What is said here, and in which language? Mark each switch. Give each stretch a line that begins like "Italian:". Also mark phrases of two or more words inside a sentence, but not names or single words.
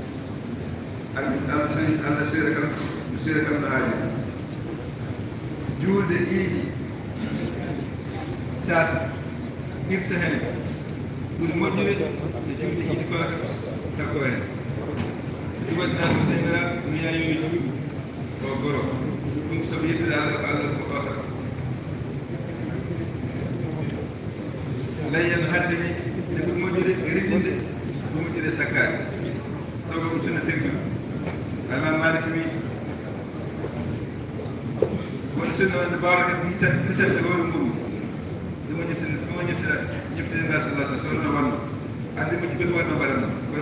Fula: allah suyre kam no haali juulde ɗiɗi tasa irsa hen ɓuri moƴƴude e juulde ɗiɗi ko sakko hen ɗum waɗinaa ko seynara miya yoyi o goro ɗum sabu yettude allah ko ɓata layyan hadde ni ne ɓuri moƴƴude e riɗinde ɗum moƴƴude sakkade sabu ɗum sunna tirga alman malik wi wono sunna wonde mbawata hisande hoore muɗum ɗuma ñeftide nda sallah sa sonno wanno andi moƴƴi ɓeɗo wanno mbaɗanno kono